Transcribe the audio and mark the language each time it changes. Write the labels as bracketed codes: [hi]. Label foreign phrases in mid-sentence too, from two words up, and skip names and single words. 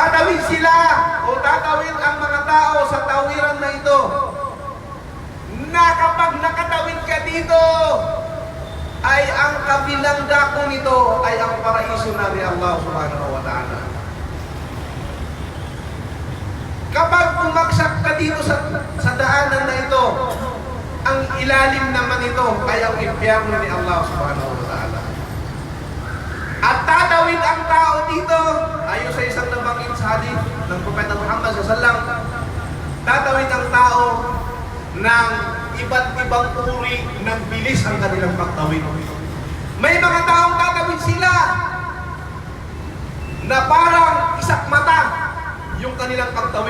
[tl] tatawid sila o tatawid ang mga tao sa tawiran na ito na kapag nakatawid ka dito ay ang kabilang dako nito ay ang paraiso na ni Allah [ar] سبحانه وتعالى. [tl] Kapag bumagsak ka dito sa daanan na ito, ang ilalim naman ito ay ang impyerno ni Allah [ar] سبحانه وتعالى. [tl] At tatawid ang tao dito, ayon sa isang nabanggit sa hadith ng Propeta Muhammad sallallahu, tatawid ang tao ng iba't ibang uri ng bilis ang kanilang pagtawid. May mga taong tatawid sila na parang isak mata yung kanilang pagtawid.